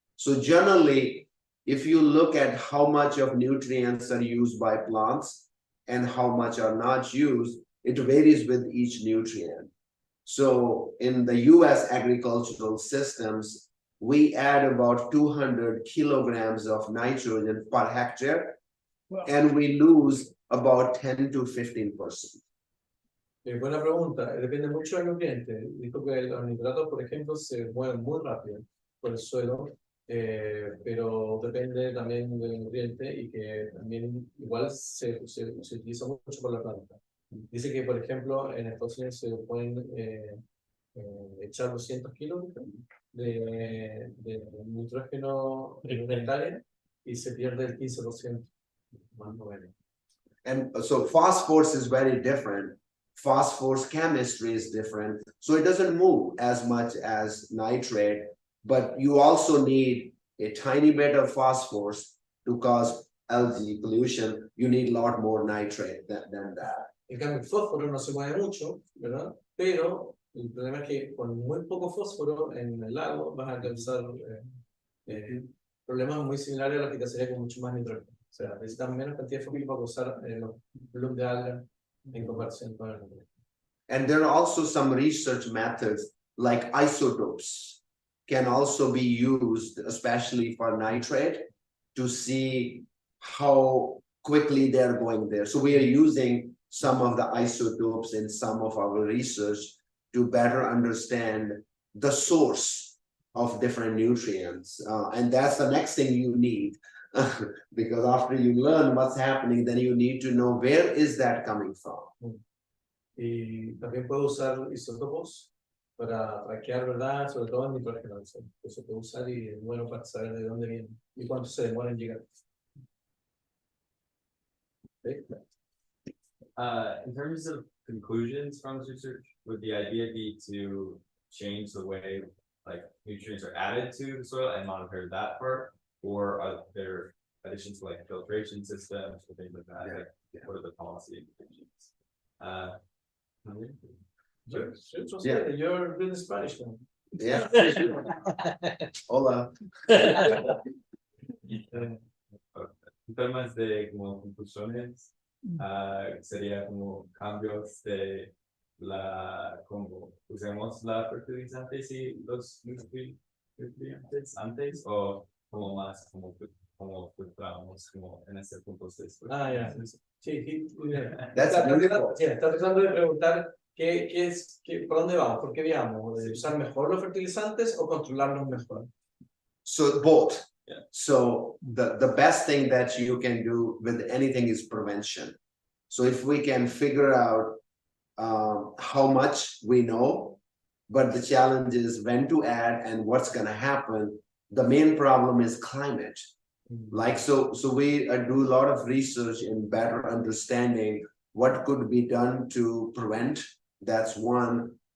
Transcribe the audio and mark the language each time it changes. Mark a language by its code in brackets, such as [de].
[en] So generally, if you look at how much of nutrients are used by plants and how much are not used, it varies with each nutrient. So in the US agricultural systems, we add about 200 kilograms of nitrogen per hectare, and we lose about 10 to 15%. [es] Buena pregunta, depende mucho del nutriente. Dijo que los nitratos, por ejemplo, se mueven muy rápido por el suelo, pero depende también del nutriente y que también igual se utiliza mucho por la planta. Dice que, por ejemplo, en Estados Unidos se pueden echar 200 kilos de nitrógeno en el área y se pierde el 15%. Más o menos. [en] And so phosphorus is very different. Phosphorus chemistry is different. So it doesn't move as much as nitrate, but you also need a tiny bit of phosphorus to cause algae pollution. You need a lot more nitrate than that. [es] En cambio, el fósforo no se mueve mucho, ¿verdad? Pero el problema es que con muy poco fósforo en el lago vas a causar problemas muy similares a los que te hacería con mucho más nitrógeno. O sea, necesitas menos cantidad de fósforo para causar los bloom de alga en comparación con el nitrógeno. [en] And there are also some research methods like isotopes can also be used, especially for nitrate, to see how quickly they're going there. So we are using some of the isotopes in some of our research to better understand the source of different nutrients. And that's the next thing you need. Because after you learn what's happening, then you need to know where is that coming from. [es] Y también puedo usar isótopos para traquear, ¿verdad? Sobre todo el nitrógeno. Eso se puede usar y es bueno para saber de dónde viene y cuánto se demora en llegar. [en] Okay. In terms of conclusions from this research, would the idea be to change the way like nutrients are added to the soil and monitor that part, or are there additions to like filtration systems or things like that? What are the policy implications? Yeah. You're good in Spanish now. Yeah. Hola. [es] En temas de como conclusiones, sería como cambios de como usemos la fertilizantes y los nutrientes antes o como más como filtramos como en ese punto de Ya. Sí, [en] That's beautiful. [es] está tratando de preguntar por dónde vamos, por qué vamos, de usar mejor los fertilizantes o controlarlos mejor. [en] So both. Yeah. So the best thing that you can do with anything is prevention. So if we can figure out how much we know, but the challenge is when to add and what's going to happen. The main problem is climate. Like so we do a lot of research in better understanding what could be done to prevent. That's one.